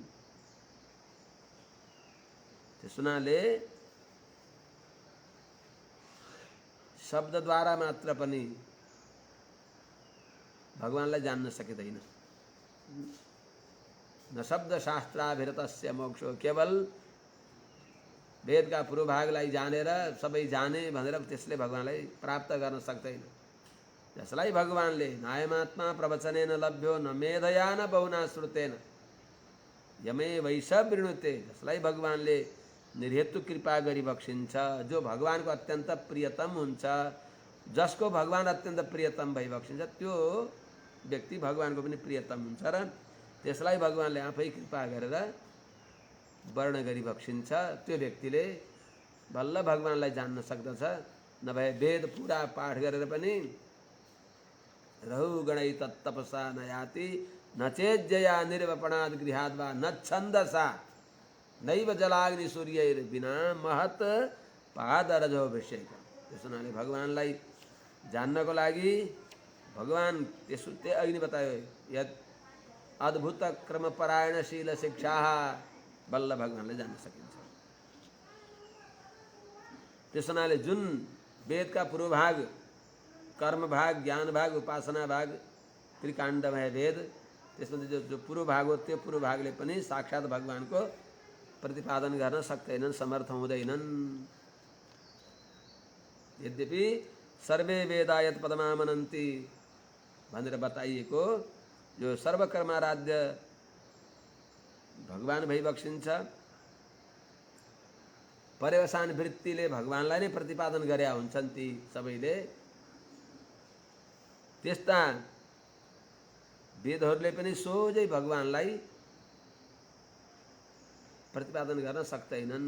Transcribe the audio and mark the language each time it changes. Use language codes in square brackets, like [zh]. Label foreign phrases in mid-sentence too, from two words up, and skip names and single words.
[ne] त्यसुनाले शब्दद्वारा मात्र पनि भगवानलाई जान्न सकिँदैन। [sa] न शब्द शास्त्राभिरतस्य मोक्षो, [ne] केवल वेदका पूर्व भागलाई जानेर सबै जाने भनेर त्यसले भगवानलाई प्राप्त गर्न सक्दैन। जसलाई भगवानले [sa] नायमात्मा प्रवचनेन लभ्यो न मेधया न बहुना श्रुतेन यमे वैश वृणुते, [ne] जसलाई भगवानले निर्हेतु कृपा गरी बक्सिन्छ, जो भगवानको अत्यन्त प्रियतम हुन्छ, जसको भगवान अत्यन्त प्रियतम भई बक्सिन्छ, त्यो व्यक्ति भगवानको पनि प्रियतम हुन्छ र त्यसलाई भगवानले आफै कृपा गरेर वर्ण गरी बक्सिन्छ। त्यो व्यक्तिले बल्ल भगवानलाई जान्न सक्दछ। नभए वेद पुरा पाठ गरेर पनि [sa] रहु गणै तत्तपसा नयाति न चेज्जया निर्वपणाद गृहाद वा न छन्दसा नैव जलाग्नि सूर्यैर बिना महत पादरजोभिषेक। [ne] त्यसुनाले भगवानलाई जान्नको लागि भगवान त्यसै अघि नै बतायो, यद अद्भुत क्रमपरायणशील शिक्षा, बल्ल भगवानलाई जान्न सकिन्छ। त्यसुनाले जुन वेदका पूर्व भाग, कर्म भाग, ज्ञान भाग, उपासना भाग, त्रिकाण्डमय वेद, त्यसमा जो पूर्व भाग हो त्यो पूर्व भागले पनि साक्षात भगवानको प्रतिपादन गर्न सक्दैनन्, समर्थ हुँदैनन्। [sa] यद्यपि सर्वे वेदा यत् पदमामनन्ति [ne] भनेर बताइएको जो सर्वकर्माराध्य भगवान भइबक्सिन्छ, पर्यवसान वृत्तिले भगवानलाई नै प्रतिपादन गरे हुन्छन् ती सबैले, त्यस्ता वेदहरूले पनि सोझै भगवानलाई प्रतिपादन गर्न सक्दैनन्।